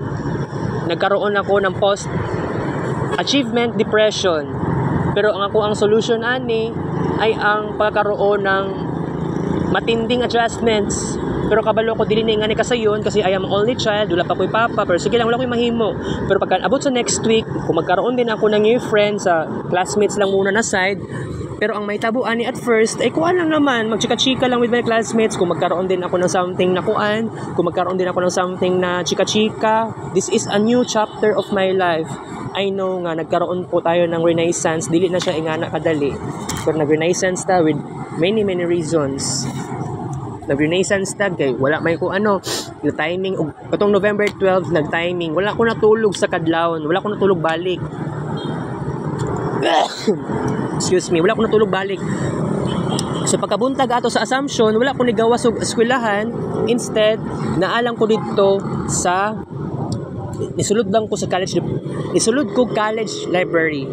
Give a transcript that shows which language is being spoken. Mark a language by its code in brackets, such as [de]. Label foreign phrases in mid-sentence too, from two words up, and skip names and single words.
[tl] Nagkaroon ako ng post-achievement depression. Pero ang solution ani ay ang pagkakaroon ng matinding adjustments [ceb] Pero kabalo ko dili ni ngani kasayon [tl] kasi [en] I am only child, [ceb] wala pa ko'y papa, pero sige lang wala ko'y mahimo. Pero pagka abot sa [en] next week, [tl] kung magkaroon din ako ng new friends sa classmates lang muna na side, pero ang may tabuan ni [en] at first, [tl] ay kuan lang naman, magchika-chika lang [en] with my classmates, [tl] kung magkaroon din ako ng something na kuan, kung magkaroon din ako ng something na chika-chika, [en] this is a new chapter of my life. I know [tl] nga, nagkaroon po tayo ng renaissance, [ceb] dili na siya ingana kadali, pero nag-renaissance ta [en] with many reasons. [ceb] Nag-renaissance ta, kay wala may kung ano, [tl] yung timing, [ceb] katong November 12, nag-timing, wala ko natulog sa kadlawon, wala ko natulog balik. [en] Excuse me, [ceb] wala ko natulog balik. So pagkabuntag ato sa Assumption, wala ko nigawa sa eskwelahan. Instead, naalang ko dito sa nisulod lang ko sa college, nisulod ko [en] college library.